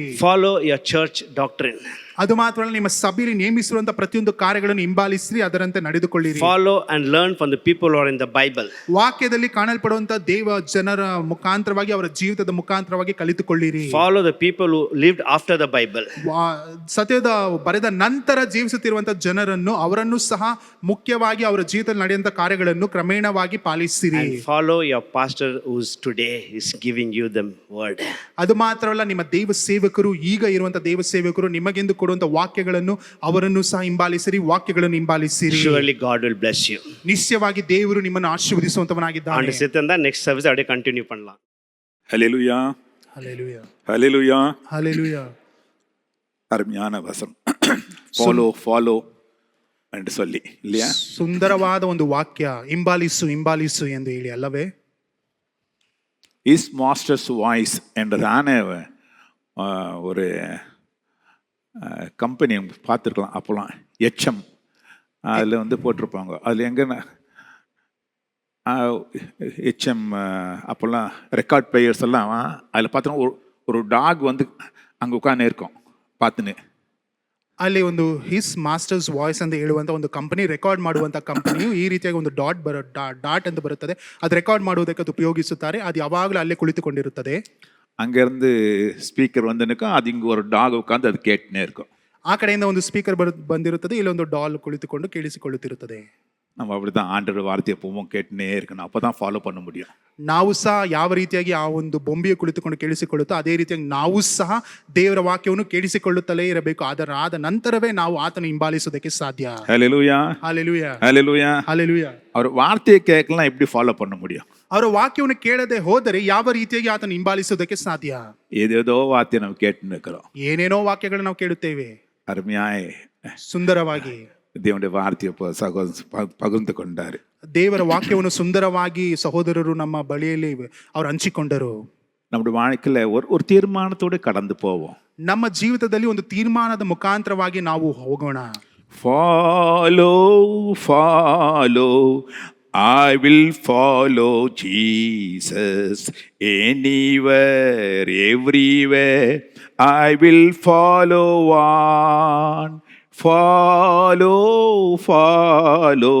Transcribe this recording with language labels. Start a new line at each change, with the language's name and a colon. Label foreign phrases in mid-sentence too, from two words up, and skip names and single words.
English: Follow your church doctrine.
Kannada: ಅದು ಮಾತ್ರ ಅಲ್ಲ, ನಿಮ್ಮ ಸಭೆಯಲ್ಲಿ ನೇಮಿಸಿರುವಂತಹ ಪ್ರತಿಯೊಂದು ಕಾರ್ಯಗಳನ್ನು ಹಿಂಬಾಲಿಸಿರಿ, ಅದರಂತೆ ನಡೆದುಕೊಳ್ಳಿರಿ.
English: Follow and learn from the people who are in the Bible.
Kannada: ವಾಕ್ಯದಲ್ಲಿ ಕಾಣಲ್ಪಡುವಂತಹ ದೇವ ಜನರ ಮುಖಾಂತರವಾಗಿ, ಅವರ ಜೀವಿತದ ಮುಖಾಂತರವಾಗಿ ಕಲಿತುಕೊಳ್ಳಿರಿ.
English: Follow the people who lived after the Bible.
Kannada: ಸತ್ಯದ ಬರೆದ ನಂತರ ಜೀವಿಸುತ್ತಿರುವಂತಹ ಜನರನ್ನು, ಅವರನ್ನು ಸಹ ಮುಖ್ಯವಾಗಿ ಅವರ ಜೀವಿತದಲ್ಲಿ ನಡೆಯುವಂತಹ ಕಾರ್ಯಗಳನ್ನು ಕ್ರಮೇಣವಾಗಿ ಪಾಲಿಸಿರಿ.
English: And follow your pastor who's today is giving you the word.
Kannada: ಅದು ಮಾತ್ರವಲ್ಲ, ನಿಮ್ಮ ದೇವ ಸೇವಕರು, ಈಗ ಇರುವಂತಹ ದೇವ ಸೇವಕರು ನಿಮಗೆಂದು ಕೊಡುವಂತ ವಾಕ್ಯಗಳನ್ನು, ಅವರನ್ನು ಸಹ ಹಿಂಬಾಲಿಸಿರಿ, ವಾಕ್ಯಗಳನ್ನು ಹಿಂಬಾಲಿಸಿರಿ.
English: Surely God will bless you.
Kannada: ನಿಶ್ಚಯವಾಗಿ ದೇವರು ನಿಮ್ಮನ್ನು ಆಶೀರ್ವದಿಸುವಂತವನಾಗಿದ್ದಾನೆ.
Tamil: ஆண்டு சேர்த்து
English: next service
Tamil: அப்படியே கண்டினியூ பண்ணலாம். ஹல்லேலூயா, ஹல்லேலூயா, ஹல்லேலூயா, ஹல்லேலூயா. அருமையான வசனம். ஃபாலோ என்று சொல்லி இல்லையா?
Kannada: ಸುಂದರವಾದ ಒಂದು ವಾಕ್ಯ, ಹಿಂಬಾಲಿಸು ಹಿಂಬಾಲಿಸು ಎಂದು ಹೇಳಿ ಅಲ್ಲವೇ?
Tamil: இஸ் மாஸ்டர்ஸ் வாய்ஸ் என்றதான ஒரு கம்பெனி பார்த்துருக்கலாம் அப்போலாம், எச்எம் அதில் வந்து போட்டிருப்பாங்க. அதில் எங்கன்னா எச்எம் அப்போல்லாம்
English: record players
Tamil: எல்லாம் அதில் பார்த்தோன்னா ஒரு டாக் வந்து அங்கே உட்காந்து இருக்கும் பார்த்துன்னு.
Kannada: ಅಲ್ಲಿ ಒಂದು ಹಿಸ್ ಮಾಸ್ಟರ್ಸ್ ವಾಯ್ಸ್ ಅಂತ ಹೇಳುವಂತ ಒಂದು ಕಂಪನಿ, ರೆಕಾರ್ಡ್ ಮಾಡುವಂತ ಕಂಪನಿಯು ಈ ರೀತಿಯಾಗಿ ಒಂದು ಡಾಟ್ ಅಂತ ಬರುತ್ತದೆ, ಅದು ರೆಕಾರ್ಡ್ ಮಾಡುವುದಕ್ಕೆ ಅದು ಉಪಯೋಗಿಸುತ್ತಾರೆ. ಅದು ಯಾವಾಗಲೂ ಅಲ್ಲೇ ಕುಳಿತುಕೊಂಡಿರುತ್ತದೆ.
Tamil: அங்கேருந்து ஸ்பீக்கர் வந்துனுக்கும், அது இங்கே ஒரு டாக் உட்காந்து அது கேட்டுனே இருக்கும்.
Kannada: ಆ ಕಡೆಯಿಂದ ಒಂದು ಸ್ಪೀಕರ್ ಬಂದಿರುತ್ತದೆ, ಇಲ್ಲೊಂದು ಡಾಲ್ ಕುಳಿತುಕೊಂಡು ಕೇಳಿಸಿಕೊಳ್ಳುತ್ತಿರುತ್ತದೆ.
Tamil: நம்ம அப்படி தான் ஆண்டவர் வார்த்தையை எப்பவும் கேட்டுனே இருக்கணும், அப்போ தான் ஃபாலோ பண்ண முடியும்.
Kannada: ನಾವು ಸಹ ಯಾವ ರೀತಿಯಾಗಿ ಆ ಒಂದು ಬೊಂಬೆಯು ಕುಳಿತುಕೊಂಡು ಕೇಳಿಸಿಕೊಳ್ಳುತ್ತೋ ಅದೇ ರೀತಿಯಾಗಿ ನಾವು ಸಹ ದೇವರ ವಾಕ್ಯವನ್ನು ಕೇಳಿಸಿಕೊಳ್ಳುತ್ತಲೇ ಇರಬೇಕು. ಆದ ನಂತರವೇ ನಾವು ಆತನ ಹಿಂಬಾಲಿಸುವುದಕ್ಕೆ ಸಾಧ್ಯ.
Tamil: ஹல்லேலூயா,
Kannada: ಹಲ್ಲೆಲೂಯಾ,
Tamil: ஹல்லேலூயா,
Kannada: ಹಲ್ಲೆಲೂಯಾ.
Tamil: அவர் வார்த்தையை கேட்கலாம் எப்படி ஃபாலோ பண்ண முடியும்?
Kannada: ಅವರ ವಾಕ್ಯವನ್ನು ಕೇಳದೆ ಹೋದರೆ ಯಾವ ರೀತಿಯಾಗಿ ಆತನ ಹಿಂಬಾಲಿಸುವುದಕ್ಕೆ ಸಾಧ್ಯ?
Tamil: ஏதேதோ வார்த்தையை நம்ம கேட்டுன்னு இருக்கிறோம்.
Kannada: ಏನೇನೋ ವಾಕ್ಯಗಳನ್ನು ನಾವು ಕೇಳುತ್ತೇವೆ,
Tamil: அருமையாய்
Kannada: ಸುಂದರವಾಗಿ
Tamil: தேவனுடைய வார்த்தையை பகிர்ந்து கொண்டாரு.
Kannada: ದೇವರ ವಾಕ್ಯವನ್ನು ಸುಂದರವಾಗಿ ಸಹೋದರರು ನಮ್ಮ ಬಳಿಯಲ್ಲಿ ಅವರು ಹಂಚಿಕೊಂಡರು.
Tamil: நம்முடைய வாழ்க்கையில ஒரு தீர்மானத்தோடு கடந்து போவோம்.
Kannada: ನಮ್ಮ ಜೀವಿತದಲ್ಲಿ ಒಂದು ತೀರ್ಮಾನದ ಮುಖಾಂತರವಾಗಿ ನಾವು ಹೋಗೋಣ.
English: Follow, follow. I will follow Jesus anywhere, everywhere. I will follow on. Follow, follow.